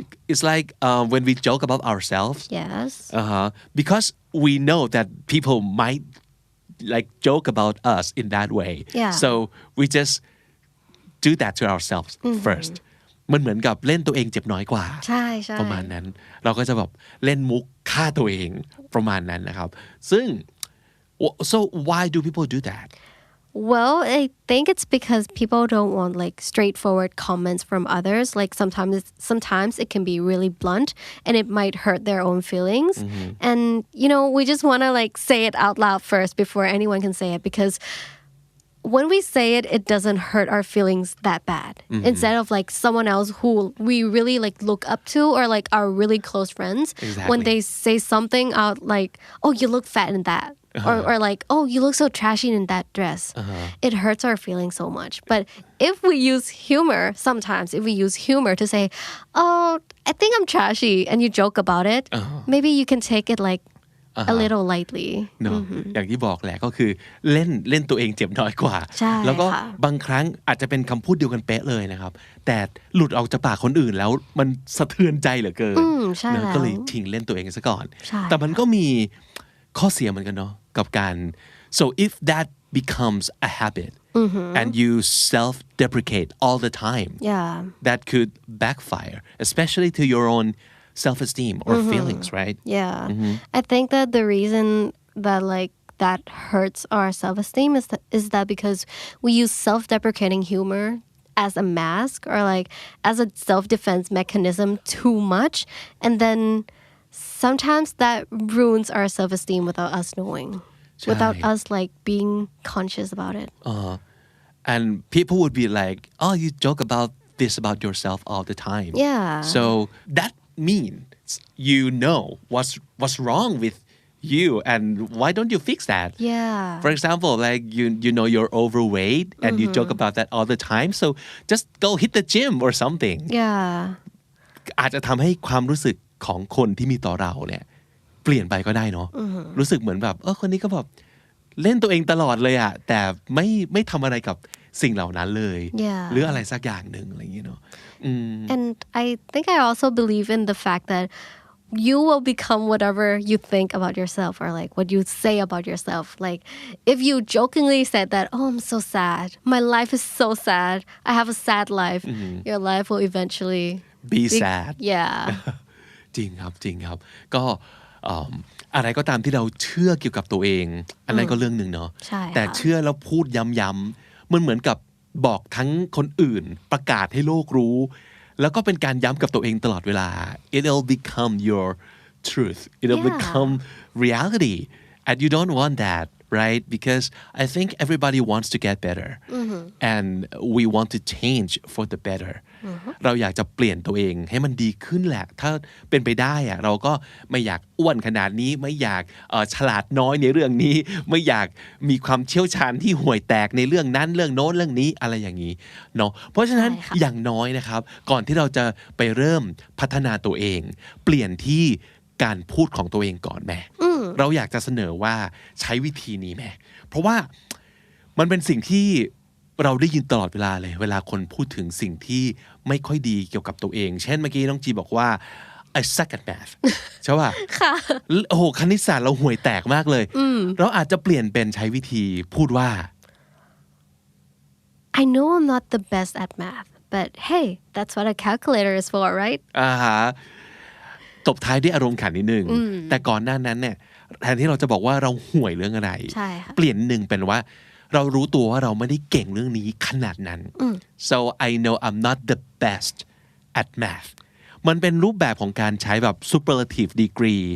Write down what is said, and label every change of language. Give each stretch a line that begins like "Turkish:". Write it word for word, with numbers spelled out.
English: It's like um, when we joke about ourselves, Yes. uh-huh, because we know that people might like joke about us in that way. Yeah. So we just do that to ourselves first.
Thai: มันเหมือนกับเล่นตัวเองเจ็บน้อยกว่า ใช่ใช่ ประมาณนั้นเราก็จะแบบเล่นมุกฆ่าตัวเองประมาณนั้นนะครับซึ่ง
English: so why do people do that? Well, I think it's because people don't want like straightforward comments from others. Like sometimes it's- sometimes it can be really blunt and it might hurt their own feelings. And you know, we just want to like say it out loud first before anyone can say it because when we say it, it doesn't hurt our feelings that bad. Instead of like someone else who we really like look up to or like are really close friends, Exactly. when they say something out like, "Oh, you look fat in that," or or like, "Oh, you look so trashy in that dress," it hurts our feelings so much. But if we use humor, sometimes if we use humor to say, "Oh, I think I'm trashy," and you joke about it, maybe you can take it like a little lightly.
Thai: เนอะอย่างที่บอกแหละก็คือเล่นเล่นตัวเองเจ็บน้อยกว่า ใช่ แล้วก็ ค่ะ บางครั้งอาจจะเป็นคำพูดเดียวกันเป๊ะเลยนะครับ แต่หลุดออกจากปากคนอื่นแล้วมันสะเทือนใจเหลือเกิน อืมใช่ เนอะ แล้ว ก็เลยทิ้งเล่นตัวเองซะก่อน ใช่ แต่มันก็มีข้อเสียเหมือนกันเนาะกับการ
English: so if that becomes a habit and you self deprecate all the time Yeah. that could backfire especially to your own self esteem or feelings right Yeah. I think that the reason that like that hurts our self-esteem is that, is that because we use self-deprecating humor as a mask or like as a self-defense mechanism too much and then sometimes that ruins our self-esteem without us knowing. Without Right. us like being conscious about it. and people would be like, "Oh, you joke about this about yourself all the time." Yeah. So that means you know what's what's wrong with you, and why don't you fix that? Yeah. For example, like you you know you're overweight and mm-hmm. you joke about that all the time, so just go hit the gym or something. Yeah.
Thai: อาจจะทำให้ความรู้สึกของคนที่มีต่อเราเนี่ยเปลี่ยนไปก็ได้เนาะรู้สึกเหมือนแบบเออคนนี้ก็แบบเล่นตัวเองตลอดเลยอะแต่ไม่ไม่ทำอะไรกับสิ่งเหล่านั้นเลยหรืออะไรสักอย่างนึงอะไรอย่างเงี้ยเนาะ
English: And I think I also believe in the fact that you will become whatever you think about yourself or like what you say about yourself. Like if you jokingly said that, oh, I'm so sad, my life is so sad, I have a sad life, mm-hmm. your life will eventually be, be sad. Yeah.
Thai: จริงครับจริงครับก็อะไรก็ตามที่เราเชื่อเกี่ยวกับตัวเองอันนั้นก็เรื่องนึงเนาะแต่เชื่อแล้วพูดย้ำๆมันเหมือนกับบอกทั้งคนอื่นประกาศให้โลกรู้แล้วก็เป็นการย้ำกับตัวเองตลอดเวลา
English: it'll become your truth it'll yeah. become reality and you don't want that right because I think everybody wants to get better mm-hmm. and we want to change for the better mm-hmm.
Thai: เราอยากจะเปลี่ยนตัวเองให้มันดีขึ้นแหละถ้าเป็นไปได้อะเราก็ไม่อยากอ้วนขนาดนี้ไม่อยากเอ่อฉลาดน้อยในเรื่องนี้ไม่อยากมีความเชี่ยวชาญที่ห่วยแตกในเรื่องนั้นเรื่องโน้นเรื่องนี้อะไรอย่างนี้เนาะเพราะฉะนั้นอย่างน้อยนะครับก่อนที่เราจะไปเริ่มพัฒนาตัวเองเปลี่ยนที่การพูดของตัวเองก่อนแม่เราอยากจะเสนอว่าใช้วิธีนี้แม่เพราะว่า มันเป็นสิ่งที่เราได้ยินตลอดเวลาเลยเวลาคนพูดถึงสิ่งที่ไม่ค่อยดีเกี่ยวกับตัวเองเช่นเมื่อกี้น้องจีบอกว่า
English: I suck at math
Thai: ใช่ป่ะ ค่ะ โอ้โหคณิตศาสตร์เราห่วยแตกมากเลยเราอาจจะเปลี่ยนเป็นใช้วิธีพูดว่า
English: I know I'm not the best at math but hey that's what a calculator is for right
Thai: อ่าฮะตบท้ายด้วยอารมณ์ขันนิดนึงแต่ก่อนหน้านั้นเนี่ยแทนที่เราจะบอกว่าเราห่วยเรื่องอะไร ใช่ค่ะ เปลี่ยนหนึ่งเป็นว่าเรารู้ตัวว่าเราไม่ได้เก่งเรื่องนี้ขนาดนั้น
English: so I know I'm not the best at math
Thai: มันเป็นรูปแบบของการใช้แบบ superlative degree